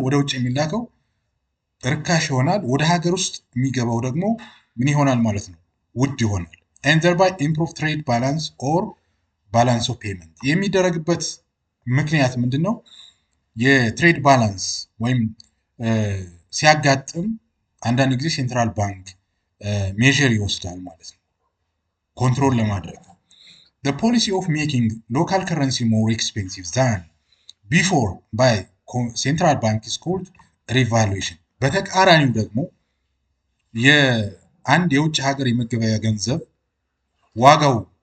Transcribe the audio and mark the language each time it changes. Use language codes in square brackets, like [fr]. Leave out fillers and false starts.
[am] ወደ ውጭ የሚላከው ርካሽ ይሆናል። ወደ ሀገር ውስጥ የሚገባው ደግሞ ምን ይሆናል ማለት ነው? ውድ ይሆናል። [en] and thereby improve trade balance or balance of payment። [am] የሚደረግበት ምክንያት ምንድን ነው? የትሬድ ባላንስ ወይም ሲያጋጥም አንዳንድ ጊዜ ሴንትራል ባንክ ሜዥር ይወስዳል ማለት ነው ኮንትሮል ለማድረግ። [en] The policy of making local currency more expensive than before by central bank is called revaluation። [am] በተቃራኒው ደግሞ የአንድ የውጭ ሀገር የመገበያያ ገንዘብ ዋጋው